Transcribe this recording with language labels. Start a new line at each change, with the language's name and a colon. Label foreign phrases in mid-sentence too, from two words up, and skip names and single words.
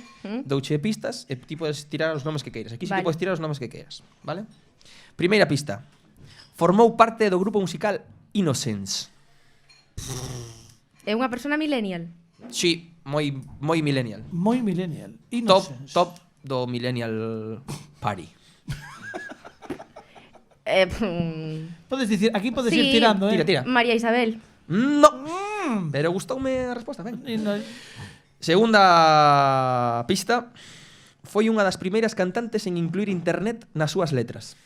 Galician: Douche pistas e ti podes tirar os nomes que queiras. Aquí sí Vale. que podes tirar os nomes que queiras, vale? Primeira pista. Formou parte do grupo musical Innocence. É unha persona millennial. Sí, moi millennial. Moi millennial. Innocence. Top do
English: millennial party.
Galician: Podes dicir, aquí podes Sí. ir tirando, Tira. María Isabel. No. Pero gustoume a resposta, ben. E no- Segunda pista. Foi unha das primeiras cantantes en incluir internet nas súas letras.